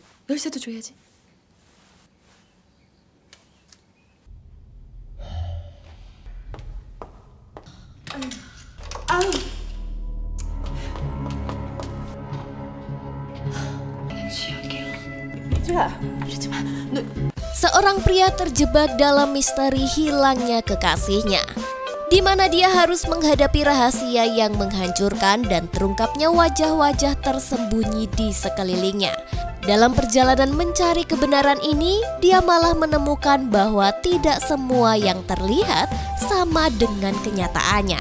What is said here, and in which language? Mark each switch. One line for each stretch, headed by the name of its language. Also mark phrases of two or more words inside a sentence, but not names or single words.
Korean: 열쇠도 줘야지. 아유. 취할게요. 미주야, 이러지 마. 너
Indonesian: Seorang pria terjebak dalam misteri hilangnya kekasihnya, di mana dia harus menghadapi rahasia yang menghancurkan dan terungkapnya wajah-wajah tersembunyi di sekelilingnya. Dalam perjalanan mencari kebenaran ini, dia malah menemukan bahwa tidak semua yang terlihat sama dengan kenyataannya.